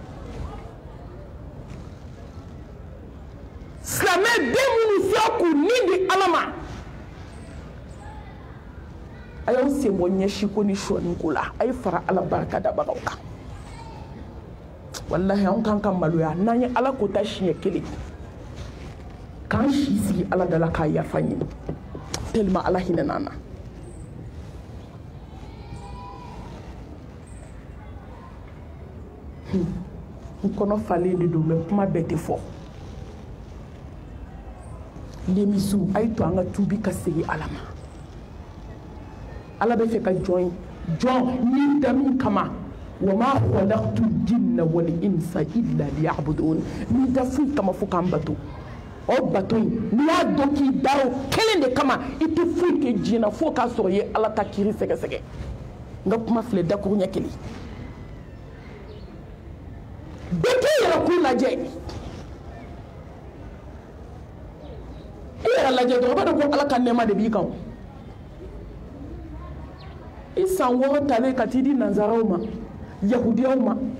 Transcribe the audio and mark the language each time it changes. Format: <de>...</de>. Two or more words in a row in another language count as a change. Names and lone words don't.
<bm>silamɛ den minnu sera k'u nin di ala ma a y'aw sen bɔ ɲɛsiko ni sɔɔni ko la a ye fara ala barika dabagaw kan walahi anw kan ka maloya n'an ye ala ko ta siɲɛ kelen k'an si sigi ala dala k'a yafa ɲini tellement ala hinɛ n'an na n kɔnɔ falen de don mɛ kuma bɛɛ tɛ fɔ lemisiw a ye to an ka tuubi ka segin ala ma ala bɛ fɛ ka jɔn min da min kama</bm> <ar>وما خلقت الجن والإنس إلا ليعبدون</ar> <bm>min da foyi kama fo k'an bato o bato in n'i y'a dɔn k'i da o kelen de kama i tɛ foyi kɛ diɲɛ na fo k'a sɔrɔ i ye ala ta kiiri sɛgɛsɛgɛ n ka kuma filɛ dakuru ɲɛ kelen bɛɛ k'i yɛrɛ kun lajɛ i yɛrɛ lajɛ dɔrɔn b'a dɔn ko ala ka nɛɛma de b'i kan i san 6 talen ka t'i di nanzaraw ma yahudiyaw ma</bm>